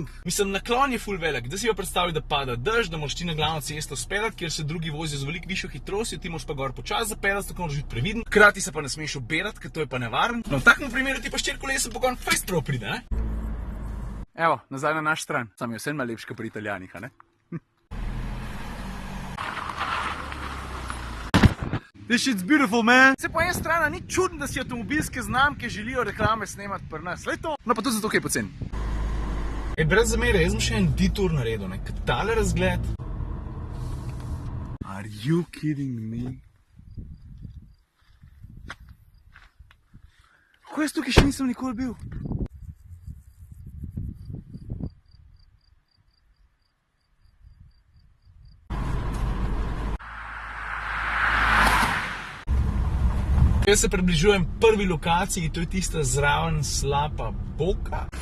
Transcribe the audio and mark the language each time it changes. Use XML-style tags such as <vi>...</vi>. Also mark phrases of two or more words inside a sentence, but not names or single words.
<sl>Mislim, naklon je ful velik, da si jo predstavljaj, da pada dež, da moraš ti na glavno cesto speljati, kjer se drugi vozijo z veliko višjo hitrostjo, ti moraš pa gor počas zapeljati, tako moraš biti previden. Hkrati se pa ne smeš obirati, ker to je pa nevaren. No, v takem primeru ti pa 4-kolesen pogon fejst prav pride, ne? Evo, nazaj na naš stran. Sam je vse malo lepši pri Italijanih, a ne?</sl> <en>This shit's beautiful, man!</en> <sl>Se po eni strani ni čudno, da si avtomobilske znamke želijo reklame snemati pri nas. Lej to! No pa to zato, kaj je poceni. Brez zamere, jaz sem še en detour naredil, ne? Kaj tale razgled?</sl> <en>Are you kidding me?</en> <sl>Kako jaz tukaj še nisem nikoli bil? Jaz se približujem prvi lokaciji, to je tista zraven Slapa Boka.</sl>